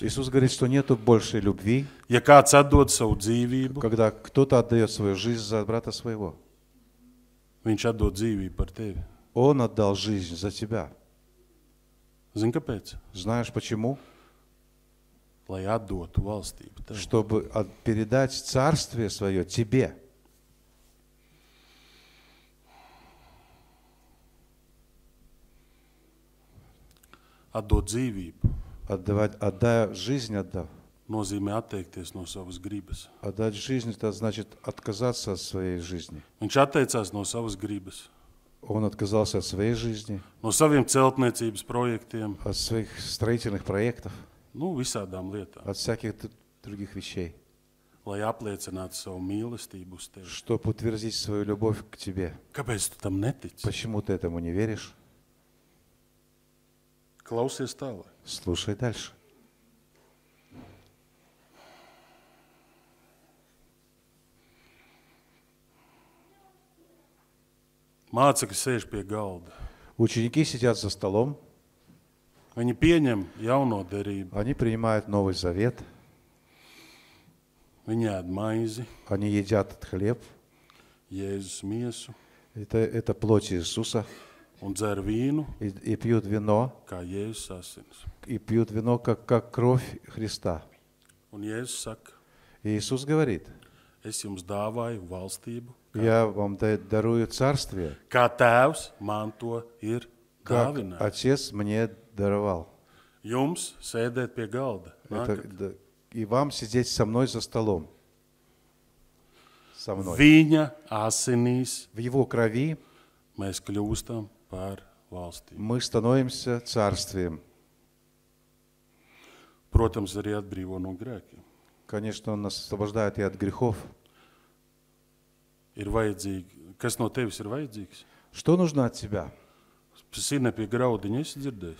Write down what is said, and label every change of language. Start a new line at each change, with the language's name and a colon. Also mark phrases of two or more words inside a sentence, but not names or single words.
Russian: Иисус говорит, что нету большей любви,
Latvian: Ja kāds atdod savu dzīvību,
Russian: когда кто-то отдает свою жизнь за брата своего.
Latvian: viņš atdod dzīvību par tevi.
Russian: Он отдал жизнь за тебя.
Latvian: Zini, kāpēc?
Russian: Знаешь почему?
Latvian: Lai atdotu valstību tev.
Russian: Чтобы передать царствие свое тебе.
Latvian: Atdot dzīvību
Russian: Отдая жизнь,
Latvian: nozīmē atteikties no savas gribas.
Russian: отдать жизнь, это значит отказаться от своей жизни.
Latvian: Viņš atteicās no savas gribas.
Russian: Он отказался от своей жизни,
Latvian: no saviem celtniecības projektiem,
Russian: от своих строительных проектов,
Latvian: nu, visādām lietām,
Russian: от всяких других вещей,
Latvian: lai apliecinātu savu mīlestību uz tevi.
Russian: чтобы утвердить свою любовь к тебе.
Latvian: Kāpēc tu tam netici?
Russian: Почему ты этому не веришь?
Latvian: Klausies tālāk.
Russian: Слушай дальше.
Latvian: Mācekļi sēž pie galda.
Russian: Ученики сидят за столом,
Latvian: Viņi pieņem jauno derību.
Russian: они принимают Новый Завет,
Latvian: Viņi ēd maizi,
Russian: они едят хлеб,
Latvian: Jēzus miesu
Russian: это плоть Иисуса,
Latvian: un dzer vīnu,
Russian: и пьют вино,
Latvian: kā Jēzus asins.
Russian: и пьют вино, как кровь Христа.
Latvian: Un Jēzus saka,
Russian: И Иисус говорит,
Latvian: es jums dāvāju valstību,
Russian: я вам дарую царствие,
Latvian: kā tēvs man to ir
Russian: как
Latvian: dāvinājis.
Russian: Отец мне даровал.
Latvian: Jums sēdēt pie galda.
Russian: И вам сидеть со мной за столом. Со мной.
Latvian: Viņa asinīs
Russian: В Его крови
Latvian: mēs kļūstam par valstīm.
Russian: мы становимся царствием.
Latvian: Protams, arī atbrīvo no grēkiem.
Russian: Конечно, Он нас освобождает и от грехов.
Latvian: Ir vajadzīgi, kas no tevis ir vajadzīgs?
Russian: Что нужно от тебя?
Latvian: Sīnē pie graudiņa esi dzirdējis.